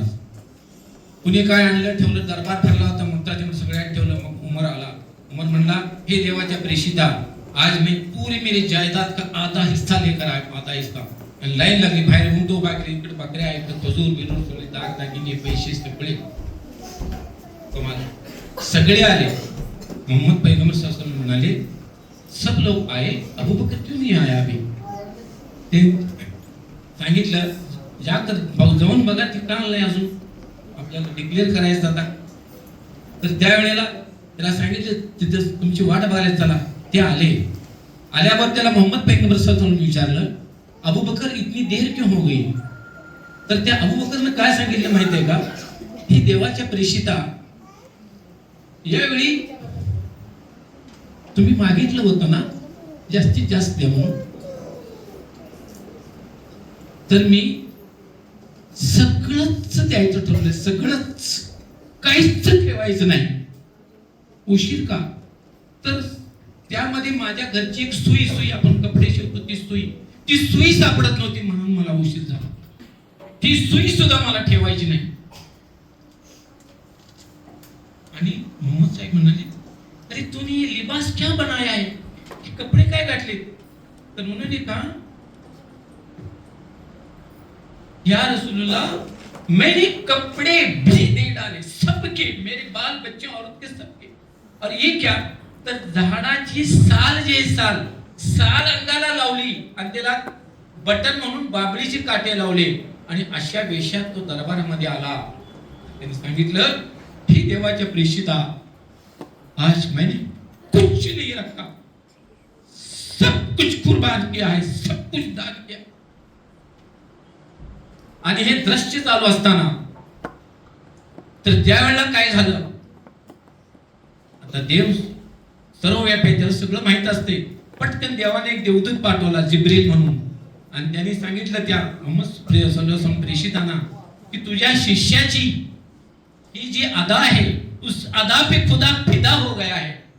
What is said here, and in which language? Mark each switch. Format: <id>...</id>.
<mr>आज कुणी काय आणलं ठेवलं, दरबार ठरला होता, मुमताज सगळ्यात ठेवलं. मग उमर आला.</mr> <hi>उमर</hi> <mr>म्हणला हे देवाच्या प्रेषिता,</mr> <hi>आज मैं पूरी मेरी जायदाद का आधा हिस्सा लेकर आया, आधा हिस्सा.</hi> <mr>आणि लाईन लागली बाहेर, उंटो बाकरी, इकडे बकऱ्या, इकडे खजूर बिजूर, सगळे दागदागिने, पैसे सगळे कमाल सगळे आले.</mr> <hi>मोहम्मद पैगंबर सल्लल्लाहु अलैहि वसल्लम</hi> <mr>म्हणाले</mr> <hi>सब लोग आए, अबू बकर क्यों नहीं आया अभी?</hi> <mr>ते सांगितलं जाकर जाऊन बघा, ठिकाण नाही अजून, आपल्याला डिक्लेअर करायचं आता. तर त्यावेळेला त्याला सांगितलं तिथं तुमची वाट बघायला चला. ते आले. आल्यावर त्याला मोहम्मद पैगंबर सल्लल्लाहु अलैहि वसल्लम विचारलं</mr> <hi>अबू बकर इतनी देर क्यों हो गई?</hi> <mr>तर त्या अबू बकरने काय सांगितलं माहिती आहे का, ही देवाच्या प्रेषिता, यावेळी तुम्ही मागितलं होतं ना जास्तीत जास्त द्या म्हणून, तर मी सगळंच द्यायचं ठरवलं, सगळंच, काहीच ठेवायचं नाही. उशीर का? तर त्यामध्ये माझ्या घरची एक सुई आपण कपडे शिवतो ती सुई सापडत नव्हती म्हणून मला उशीर झाला. ती सुई सुद्धा मला ठेवायची नाही. आणि मोहम्मद साहेब म्हणाले</mr> <hi>अरे तूने ये लिबास क्या बनाया है,</hi> <mr>हे कपडे काय घातले? तर म्हणाले का</mr> <hi>या रसूलुल्लाह मैंने कपड़े भी दे डाले सबके, मेरे बाल बच्चे औरत के सबके. और ये क्या?</hi> <mr>तर झाडाची साल जे साल अंगाला लावली आणि त्याला बटन म्हणून बाबळीचे काटे लावले आणि अशा वेशात तो दरबारामध्ये आला. त्याने सांगितलं ही देवाच्या प्रेषिता,</mr> <hi>आज मैंने कुछ नहीं रखा, सब कुछ कुर्बान किया है, सब कुछ दान किया.</hi> <mr>आणि हे दृश्य चालू असताना तर त्यावेळेला काय झालं, आता देव सर्व व्यापी, त्याला सगळं माहित असते. पटकन देवाने एक देवदूत पाठवला जिब्रील म्हणून. आणि त्यांनी सांगितलं त्या प्रेषितांना की तुझ्या शिष्याची ही जी अदा आहे</mr> <hi>उस अदा पे खुदा फिदा हो गया है.</hi>